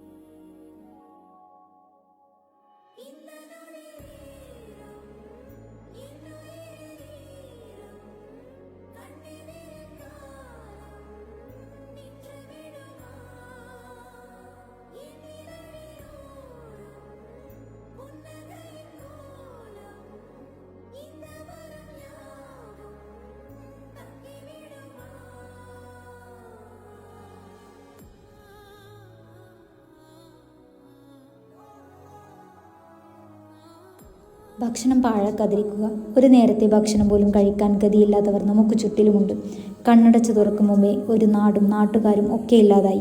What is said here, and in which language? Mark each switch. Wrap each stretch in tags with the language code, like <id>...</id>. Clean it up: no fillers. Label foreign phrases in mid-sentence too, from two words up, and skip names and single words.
<ta>இந்த நொடி நேரம் என் உயிர் நேரம், கண்ணினில் காலம் நின்று விடுமா, என் இதழினோரம் புன்னகையின் கோலம், இந்த வரம் யாவும் தங்கிவிடுமா.</ta> <ml>ഭക്ഷണം പാഴാക്കാതിരിക്കുക. ഒരു നേരത്തെ ഭക്ഷണം പോലും കഴിക്കാൻ ഗതിയില്ലാത്തവർ നമുക്ക് ചുറ്റിലുമുണ്ട്. കണ്ണടച്ചു തുറക്കും മുമ്പേ ഒരു നാടും നാട്ടുകാരും ഒക്കെ ഇല്ലാതായി.</ml>